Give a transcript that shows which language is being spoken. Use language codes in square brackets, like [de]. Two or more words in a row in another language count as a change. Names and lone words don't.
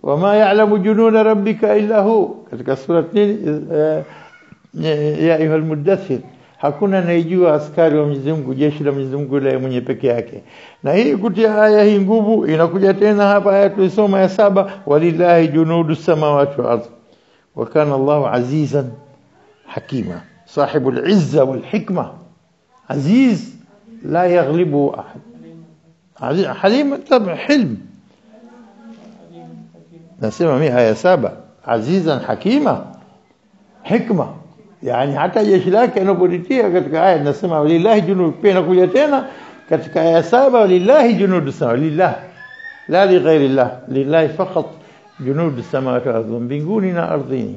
[ar] وما يعلم جنود ربك إلا هو, [sw] katika sura ya ayyuhal mudaththir, hakuna anayejua askari wa Mwenyezi Mungu, jeshi la Mwenyezi Mungu yule mwenye peke yake. Na hii kutia aya hii nguvu inakuja tena hapa aya tulisoma ya 7, [ar] ولله جنود السماوات والأرض وكان الله عزيزا حكيما صاحب العزة والحكمة. عزيز لا يغلب أحد عزيز حليم تابع حلم. [sw] nasema mimi aya 7 [ar] عزيزا حكيما حكمة, [sw] yani hata jeshi lake anapolitia katika aya nasema [ar] ولله جنود, [sw] pia inakuja tena katika aya 7 [ar] ولله جنود السماوات لله لا لغير الله لله فقط جنود السماوات والأرض, [sw] mbinguni na ardhini.